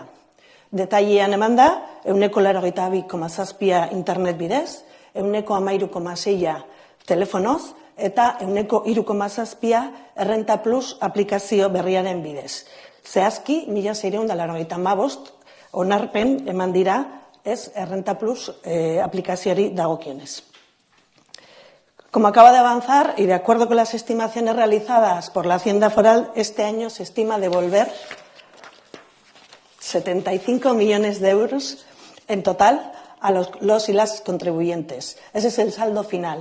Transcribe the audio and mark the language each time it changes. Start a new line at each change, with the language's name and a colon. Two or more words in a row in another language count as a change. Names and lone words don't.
Basque: Detailean eman da, 182,7 internet bidez, 113,6 telefonoz, eta 103,7 Errenta Plus aplikazio berriaren bidez. Zehazki, 1.695 onarpen eman dira Errenta Plus aplikazioari dagokionez.
Spanish: Como acaba de avanzar, y de acuerdo con las estimaciones realizadas por la Hacienda Foral, este año se estima devolver 75 millones de euros en total a los y las contribuyentes. Ese es el saldo final.